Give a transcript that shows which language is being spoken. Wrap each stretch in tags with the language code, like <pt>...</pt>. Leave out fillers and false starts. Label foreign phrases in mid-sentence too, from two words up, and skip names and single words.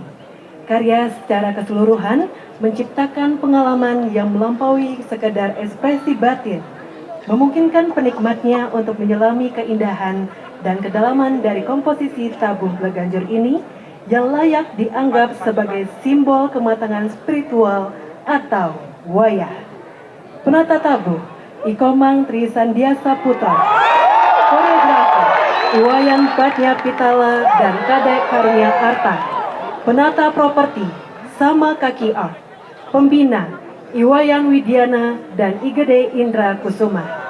<id>Karya secara keseluruhan menciptakan pengalaman yang melampaui sekadar ekspresi batin, memungkinkan penikmatnya untuk menyelami keindahan dan kedalaman dari komposisi tabuh Bleganjur ini yang layak dianggap sebagai simbol kematangan spiritual atau wayah. Penata tabuh Ikomang Tri Sandiasa Putra, koreografer Iwayan Batnya Pitala dan Kadek Karunia Arta, penata properti Sama Kaki Art, pembina Iwayan Widiana dan Igede Indra Kusuma.</id>